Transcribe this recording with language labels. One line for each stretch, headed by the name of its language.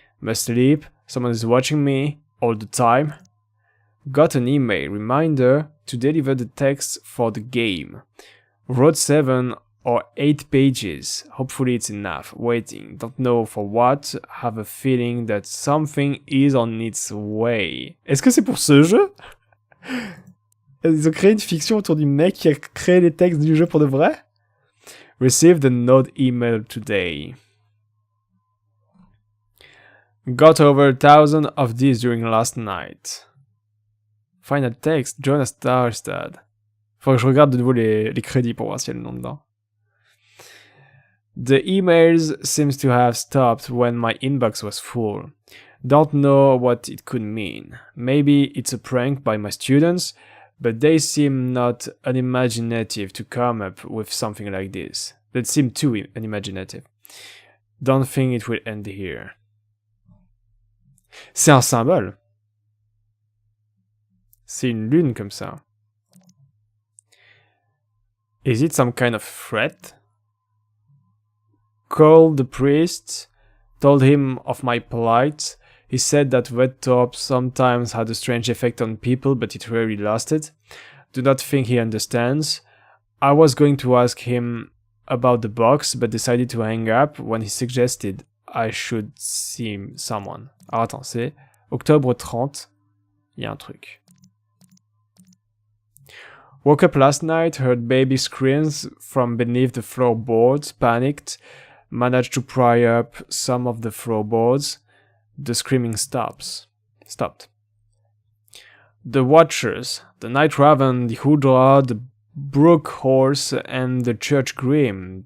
English: Must sleep, someone is watching me all the time. Got an email reminder to deliver the text for the game. Wrote 7 or 8 pages. Hopefully it's enough. Waiting. Don't know for what. Have a feeling that something is on its way.
French: Est-ce que c'est pour ce jeu? Ils ont créé une fiction autour du mec qui a créé les textes du jeu pour de vrai?
English: Received a node email today. Got over 1,000 of these during last night. Final text, Jonas Starstad.
French: Faut que je regarde de nouveau les crédits pour voir s'il y a le nom dedans.
English: The emails seems to have stopped when my inbox was full. Don't know what it could mean. Maybe it's a prank by my students, but they seem not unimaginative to come up with something like this. They seem too unimaginative. Don't think it will end here.
French: C'est un symbole. C'est une lune comme ça.
English: Is it some kind of threat? Called the priest, told him of my plight. He said that red top sometimes had a strange effect on people, but it rarely lasted. Do not think he understands. I was going to ask him about the box, but decided to hang up when he suggested I should see someone.
French: Alors attends, c'est octobre 30. Il y a un truc.
English: Woke up last night, heard baby screams from beneath the floorboards, panicked, managed to pry up some of the floorboards. The screaming stopped. The Watchers, the Night Raven, the Hudra, the Brook Horse, and the Church Grim.